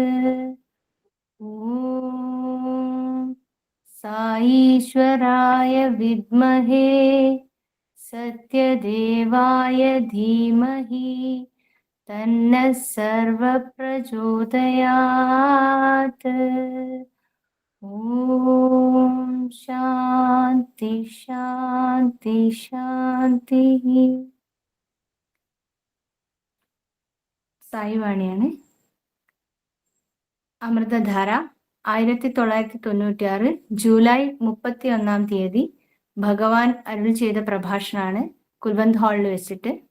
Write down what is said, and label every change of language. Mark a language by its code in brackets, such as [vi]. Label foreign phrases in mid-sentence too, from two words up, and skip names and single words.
[sa] ॐ साईश्वराय विद्महे सत्यदेवाय धीमहि तन्नः सर्वः प्रचोदयात्. ॐ शान्ति शान्ति शान्तिः. [ml] സായി വാണിയാണ്. അമൃതധാര 1996 ജൂലൈ 31 ഭഗവാൻ അരുൾ ചെയ്ത പ്രഭാഷണമാണ് കുൽവന്ത് ഹാളിൽ വെച്ചിട്ട്.